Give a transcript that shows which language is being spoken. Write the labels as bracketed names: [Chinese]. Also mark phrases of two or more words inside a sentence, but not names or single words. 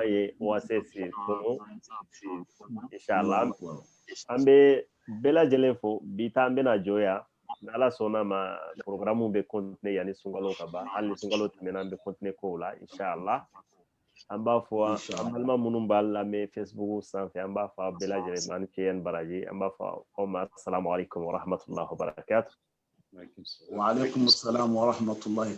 [Bambara] ye OACS kɔnɔ inshallah an bɛ bɛɛ lajɛlen fo bi ta an bɛna jɔ yan ni ala sɔnna ma programme bɛ continuer yanni sunkalo ka ban hali ni sunkalo tɛmɛna an bɛ continuer kow la inshallah an b'a fɔ an balima minnu b'a lamɛn Facebook sanfɛ an b'a fɔ aw bɛɛ lajɛlen ma ani ce ni baraji an b'a fɔ aw ma [Arabic] السلام عليكم ورحمة الله وبركاته وعليكم السلام ورحمة الله